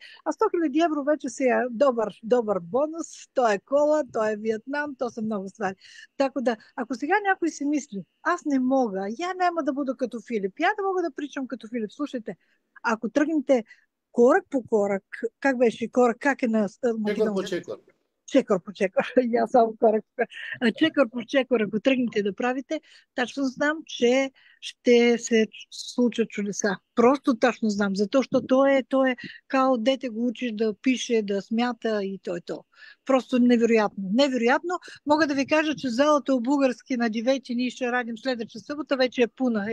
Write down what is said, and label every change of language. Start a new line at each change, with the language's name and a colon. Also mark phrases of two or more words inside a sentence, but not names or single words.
Bulgarian: А 100 000 евро вече си е добър бонус. То е кола, то е Виетнам, то са много стvari. Така да, ако сега някой си мисли, аз не мога, я няма да буда като Филип, я да мога да причам като Филип. Слушайте, ако тръгнете корак по корак, как беше корак, как е на
Macedonian: Чекор по чекор. Чекор по чекор.
Bulgarian: Я само корак.
Macedonian: Чекор по чекор,
Bulgarian: ако тръгнете да правите, точно знам, че ще се случат чудеса. Просто точно знам, защото то е као дете го учиш да пише, да смята и то. Просто невероятно. Невероятно. Мога да ви кажа, че залата у Бугарски на 9 ние ще радим следваща събота, вече е пуна.